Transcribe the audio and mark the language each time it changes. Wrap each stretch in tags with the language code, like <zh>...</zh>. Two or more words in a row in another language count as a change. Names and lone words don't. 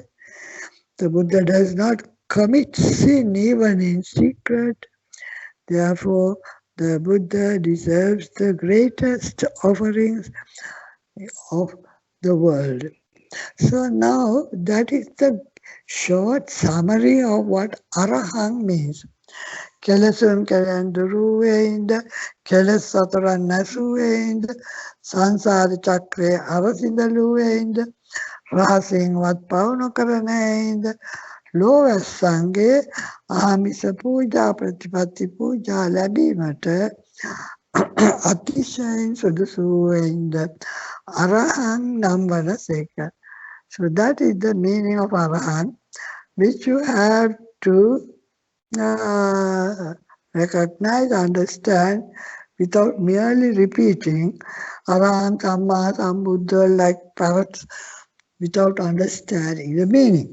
<en>The Buddha does not commit sin even in secret. Therefore, the Buddha deserves the greatest offerings of the world. So now that is the short summary of what Arahang means.</en> <si>කෙලෙසුන් කෙලෙන් දුරුවෙයින්ද කෙලෙස් සතුරන් නසුවෙයින්ද සංසාර චක්‍රයේ අර සිඳලුවෙයින්ද රහසින් වත් පව් නොකරන හෙයින්ද, ලෝව සංගේ ආමිස පූජා ප්‍රතිපත්ති පූජා ලැබීමට අතිශයින් සුදුසු වෙයින්ද අරහං නම් වනසේක.</si> <en>So that is the meaning of Arahant, which you have to recognize, understand, without merely repeating Arahant</en> <pi>Samma Sambuddha</pi> <en>like parrots, without understanding the meaning.</en>